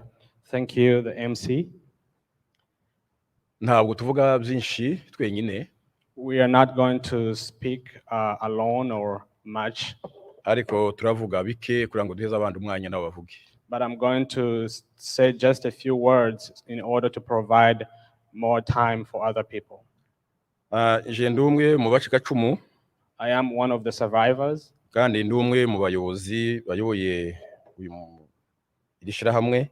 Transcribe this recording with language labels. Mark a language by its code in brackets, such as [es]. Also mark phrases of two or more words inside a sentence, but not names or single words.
[en] Thank you, the MC. [rw] Ntabwo tuvuga byinshi twenyine. [en] We are not going to speak alone or much. [rw] Ariko turavuga bike kugira ngo duheze abandi umwanya nabo bavuge. [en] But I'm going to say just a few words in order to provide more time for other people. [rw] Je ndumwe mu bacikacumu. [en] I am one of the survivors. [rw] Kandi ndumwe mu bayobozi bayoboye irishira hamwe.